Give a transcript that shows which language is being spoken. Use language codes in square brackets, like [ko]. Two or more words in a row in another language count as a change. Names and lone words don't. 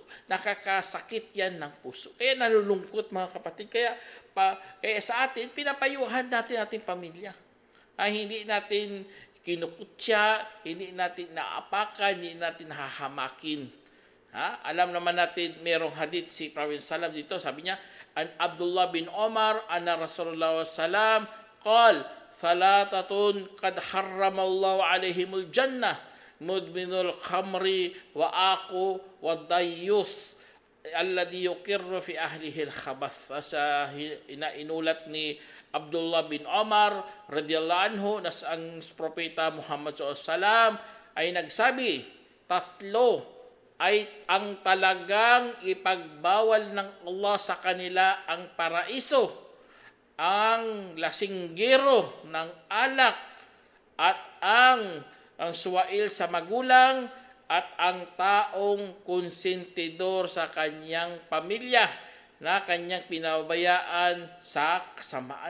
[tl] Nakakasakit yan ng puso. Kaya nalulungkot mga kapatid. Kaya sa atin, pinapayuhan natin ating pamilya. Hindi natin kinukutya, hindi natin naapakan, hindi natin hahamakin. Alam naman natin, merong hadith si Prophet Salam dito, sabi niya, [ar] عن عبد الله بن عمر أن رسول الله سلم قال ثلاثة قد حرم الله عليهم الجنة مدمن الخمر والعاق والديوث الذي يقر في أهله الخبث. [tl] Sa inulat ni Abdullah bin Omar [ar] رضي الله عنه [tl] na ang propeta Muhammad SAW ay nagsabi, tatlo ay ang talagang ipagbawal ng Allah sa kanila ang paraiso, ang lasinggero ng alak at ang suwail sa magulang at ang taong konsentidor sa kanyang pamilya na kanyang pinabayaan sa kasamaan.